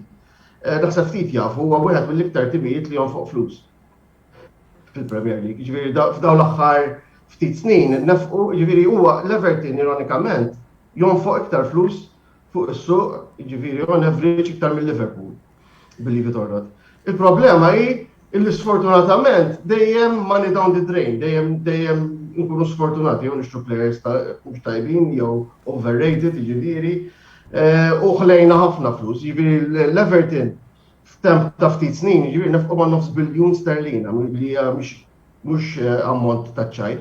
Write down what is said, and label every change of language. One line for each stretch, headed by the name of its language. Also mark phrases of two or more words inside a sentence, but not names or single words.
Maltese: Naħseb ftit jafu huwa wieħed mill-iktar timijiet li jonfoq flus fil-Premier League. Ġifieri f'dawn l-aħħar ftit snin nefqu, ġifieri huwa l-Everton ironikament jonfoq iktar flus fuq is-suq, ġifieri
English: on average
Maltese: iktar mill-Liverpool,
English: believe it or not.
Maltese: Il-problema hi illi sfortunatament dejjem
English: money down the drain,
Maltese: dejjem nkunu sfortunati jew nixtru players mhux tajbin jew overrated, ġifieri, u ħlejna ħafna flus, ġifieri l-Everton f'temp ta' ftit snin, ġifieri nefqu ma' nofs biljun sterlina, li hija mhux ammont ta' ċajt.